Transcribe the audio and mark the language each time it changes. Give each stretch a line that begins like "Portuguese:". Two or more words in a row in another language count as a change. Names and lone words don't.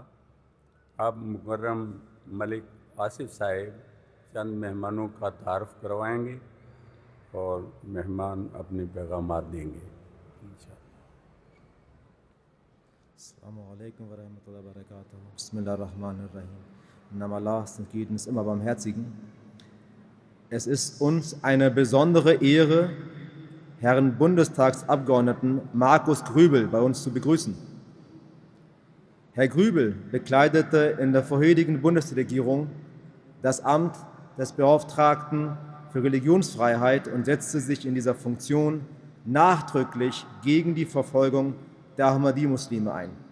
Urdu: آپ مکرم ملک آصف صاحب چند مہمانوں کا تعارف کروائیں گے اور مہمان اپنے پیغامات دیں گے انشاءاللہ.
Arabic: السلام علیکم ورحمۃ اللہ وبرکاتہ. بسم اللہ الرحمن الرحیم.
German: Im Namen Allahs, des Gütens, immer Barmherzigen. Es ist uns eine besondere Ehre, Herrn Bundestagsabgeordneten Markus Grübel bei uns zu begrüßen. Herr Grübel bekleidete in der vorherigen Bundesregierung das Amt des Beauftragten für Religionsfreiheit und setzte sich in dieser Funktion nachdrücklich gegen die Verfolgung der Ahmadi-Muslime ein.